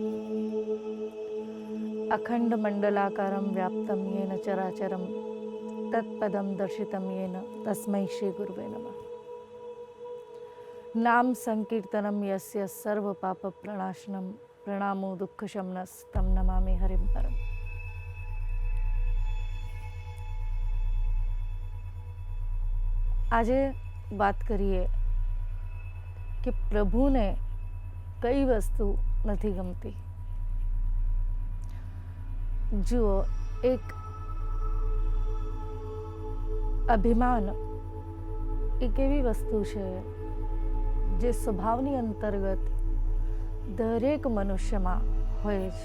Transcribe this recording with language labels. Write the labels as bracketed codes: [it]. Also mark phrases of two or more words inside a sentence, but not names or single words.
[sa] अखण्डमण्डलाकारं व्याप्तं येन चराचरं तत्पदं दर्शितं येन तस्मै श्रीगुरुवे नमः। नाम संकीर्तनं यस्य सर्वपापप्रणाशनं प्रणामो दुःखशमनस्तं नमामि हरिं परम। [gu] આજે વાત કરીએ કે પ્રભુને કઈ વસ્તુ નથી ગમતી। જુઓ, એક અભિમાન એક એવી વસ્તુ છે જે સ્વભાવની અંતર્ગત દરેક મનુષ્યમાં હોય છે।